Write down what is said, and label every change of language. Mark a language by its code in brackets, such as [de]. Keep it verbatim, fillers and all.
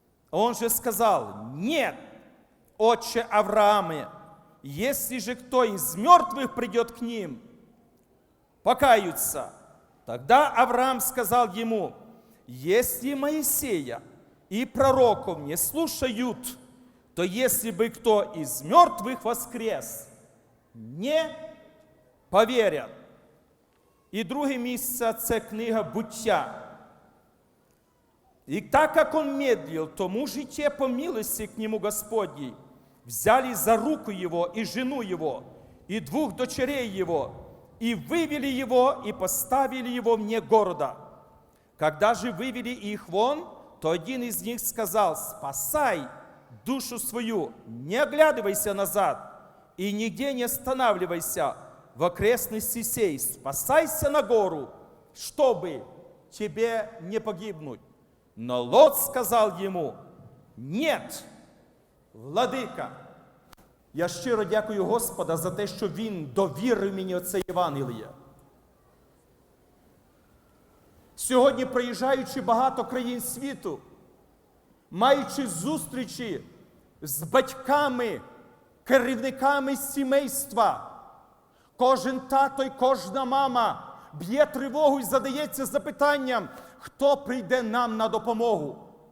[ru] Он же сказал: «Нет, отче Аврааме, если же кто из мертвых придет к ним, покаются». Тогда Авраам сказал ему: «Если Моисея и пророков не слушают, то если бы кто из мертвых воскрес, не поверят». [uk] І друге місце – це книга «Буття». [ru] «И так как он медлил, тому же те по милости к нему Господней взяли за руку его и жену его, и двух дочерей его, и вывели его, и поставили его вне города. Когда же вывели их вон, то один из них сказал: спасай душу свою, не оглядывайся назад и нигде не останавливайся в окрестности сей, спасайся на гору, чтобы тебе не погибнуть. Но Лот сказал ему: нет, владика». [uk] Я щиро дякую Господа за те, що Він довірив мені оце Євангеліє. Сьогодні, приїжджаючи багато країн світу, маючи зустрічі з батьками, керівниками сімейства, кожен тато й кожна мама б'є тривогу і задається запитанням, хто прийде нам на допомогу.